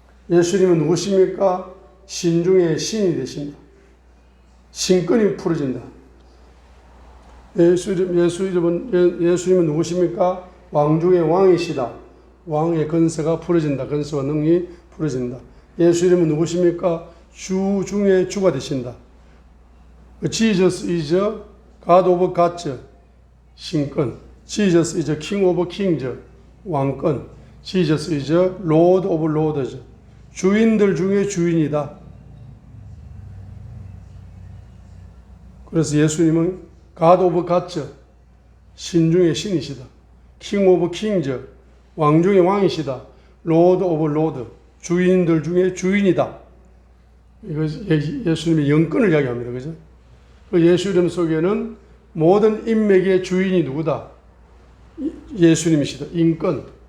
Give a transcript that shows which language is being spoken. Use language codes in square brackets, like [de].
[ko] 예수님은 누구십니까? 신 중에 신이 되신다. 신권이 풀어진다. 예수님은 누구십니까? 왕 중에 왕이시다. 왕의 권세가 풀어진다. 권세와 능력이 풀어진다. 예수 이름은 누구십니까? 주 중에 주가 되신다. [en] Jesus is God of gods, 신권. Jesus is King of kings, 왕권. Jesus is Lord of lords, [ko] 주인들 중에 주인이다. 그래서 예수님은 [en] God of gods, [ko] 신 중에 신이시다. [en] King of kings, [ko] 왕 중에 왕이시다. [en] Lord of lords, [ko] 주인들 중에 주인이다. 이거 예수님의 영권을 이야기합니다. 그죠? 그 예수 이름 속에는 모든 인맥의 주인이 누구다? 예수님이시다. 인권.